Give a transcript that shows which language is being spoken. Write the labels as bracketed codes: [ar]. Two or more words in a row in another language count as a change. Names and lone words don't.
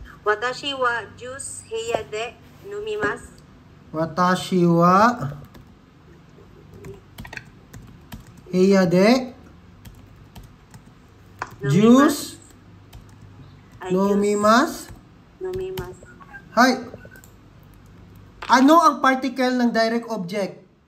[ja] 私はジュース部屋で飲みます. 私は部屋でジュース飲みます. Nomimasu. [tl] Hay. Ano ang particle ng direct object?